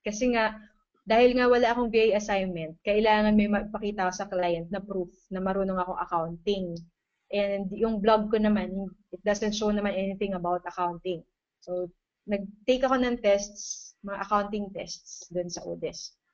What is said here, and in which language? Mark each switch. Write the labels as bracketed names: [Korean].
[Filipino] Kasi nga, dahil nga wala akong VA assignment, kailangan may mapakita ako sa client na proof na marunong akong accounting. [English] And [Filipino] yung blog ko naman, [English] it doesn't show [Filipino] naman [English] anything about accounting. [Filipino] So, nag-take ako ng tests, mga [English] accounting tests [Filipino] dun sa ODES.